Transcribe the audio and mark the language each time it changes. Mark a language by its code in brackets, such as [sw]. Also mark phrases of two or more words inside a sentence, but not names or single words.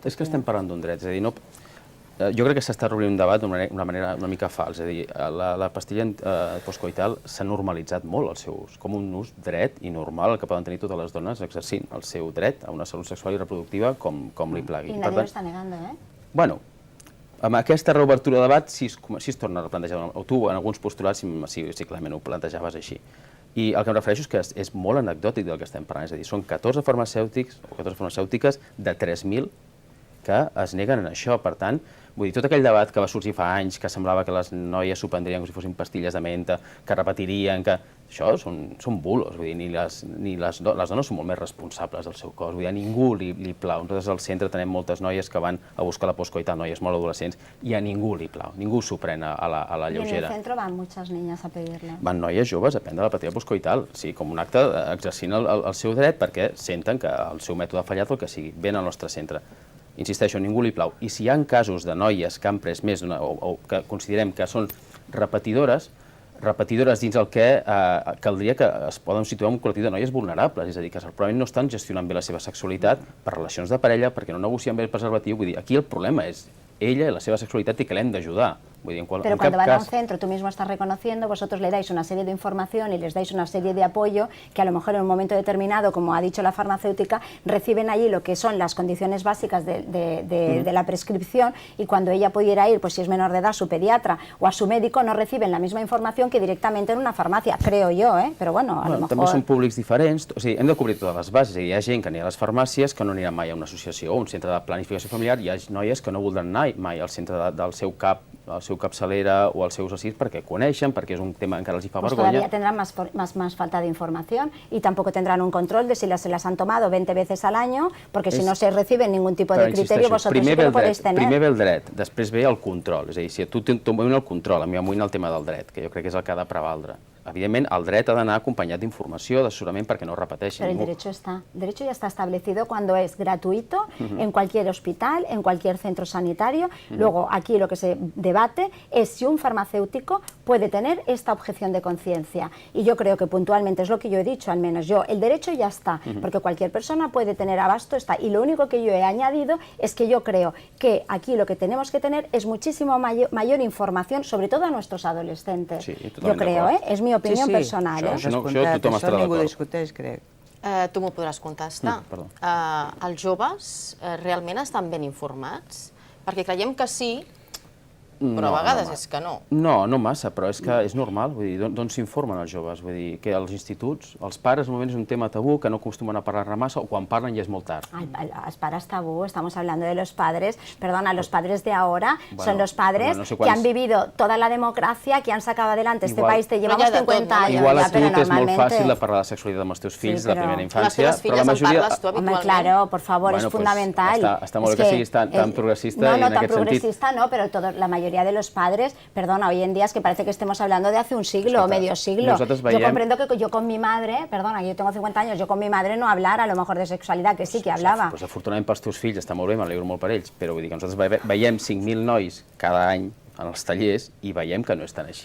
[ca] És que estem parlant d'un dret, és a dir, jo crec que s'està obrint un debat d'una manera una mica fals. És a dir, la pastilla postcoital s'ha normalitzat molt el seu ús, com un ús dret i normal que poden tenir totes les dones exercint el seu dret a una salut sexual i reproductiva com li plagui. [es] I nadie lo está negando, ¿eh? [ca] Bueno, amb aquesta reobertura de debat sí es torna a replantejar, o tu en alguns postulats sí clarament ho plantejaves així. I el que em refereixo és que és molt anecdòtic del que estem parlant, és a dir, són 14 farmacèutics o 14 farmacèutiques de 3.000 que es neguen en això. Per tant, vull dir, tot aquell debat que va sorgir fa anys, que semblava que les noies s'ho prendrien com si fossin pastilles de menta, que repetirien, que Això són bulos, vull dir, les dones són molt més responsables del seu cos, vull dir, a ningú li plau. Nosaltres al centre tenim moltes noies que van a buscar la postcoital, noies molt adolescents, i a ningú li plau, ningú s'ho pren a la lleugera. [es] I en el centre van muchas niñas a pedirle. [ca] Van noies joves a prendre la pastilla postcoital, sí, com un acte exercint el seu dret perquè senten que el seu mètode ha fallat o el que sigui, ven al nostre centre. Insisteixo, a ningú li plau. I si hi ha casos de noies que han pres més o que considerem que són repetidores dins el que caldria que es poden situar en un col·lectiu de noies vulnerables, és a dir, que probablement no estan gestionant bé la seva sexualitat per relacions de parella, perquè no negocien bé el preservatiu. Vull dir, aquí el problema és ella i la seva sexualitat i que l'hem d'ajudar. [es] Pero cuando van a un centro, tú mismo estás reconociendo, vosotros le dais una serie de información y les dais una serie de apoyo que a lo mejor en un momento determinado, como ha dicho la farmacéutica, reciben allí lo que son las condiciones básicas de la prescripción, y cuando ella pudiera ir, pues si es menor de edad, a su pediatra o a su médico, no reciben la misma información que directamente en una farmacia, creo yo, però bueno, a lo mejor... [ca] També són públics diferents, o sigui, hem de cobrir totes les bases. Hi ha gent que anirà a les farmàcies que no anirà mai a una associació o un centre de planificació familiar, hi ha noies que no voldran anar mai al centre del seu cap, al seu capçalera o als seus assís perquè coneixen, perquè és un tema que encara els hi fa vergonya. [es] Todavía tendrán más falta de información y tampoco tendrán un control de si se las han tomado 20 veces al año, porque si no se recibe ningún tipo de criterio, vosotros sí que lo podéis tener. [ca] Primer ve el dret, després ve el control. És a dir, si a tu t'amoïna el control, a mi m'amoïna el tema del dret, que jo crec que és el que ha de prevaldre. Evidentment, el dret ha d'anar acompanyat d'informació, d'assessorament, perquè no es repeteixi. [es] Pero el derecho está. El derecho ya está establecido cuando es gratuito en cualquier hospital, en cualquier centro sanitario. Luego, aquí lo que se debate es si un farmacéutico puede tener esta objeción de conciencia. Y yo creo que puntualmente es lo que yo he dicho, al menos yo. El derecho ya está, porque cualquier persona puede tener abasto, está. Y lo único que yo he añadido es que yo creo que aquí lo que tenemos que tener es muchísimo mayor información, sobre todo a nuestros adolescentes. Sí, yo creo, es mi opinió personal. [ca] Això tothom estarà ningú d'acord. discuteix, crec. Tu m'ho podràs contestar. Els joves realment estan ben informats? Perquè creiem que sí, però a vegades és que no. No, no massa, però és que és normal, vull dir, d'on s'informen els joves? Vull dir, que als instituts, els pares, normalment és un tema tabú, que no acostumen a parlar-ne massa, o quan parlen ja és molt tard. [es] Los pares tabú, estamos hablando de los padres, perdona, los padres de ahora son los padres que han vivido toda la democracia, que han sacado adelante este país, te llevamos 50 años. [ca] Igual a tu és molt fàcil de parlar de sexualitat amb els teus fills de la primera infància, però la majoria... Home, [es] claro, por favor, es fundamental. [ca] Està molt bé que siguis tan progressista en aquest sentit. No, tan progressista no, [es] pero la mayoría de los padres, perdona, hoy en día es que parece que estemos hablando de hace un siglo o medio siglo. Yo comprendo que yo con mi madre, perdona, yo tengo 50 años, yo con mi madre no hablar a lo mejor de sexualidad, que sí que hablava. [ca] Pues afortunadament pels teus fills està molt bé, m'alegro molt per ells, però vull dir que nosaltres veiem 5.000 nois cada any en els tallers i veiem que no estan així.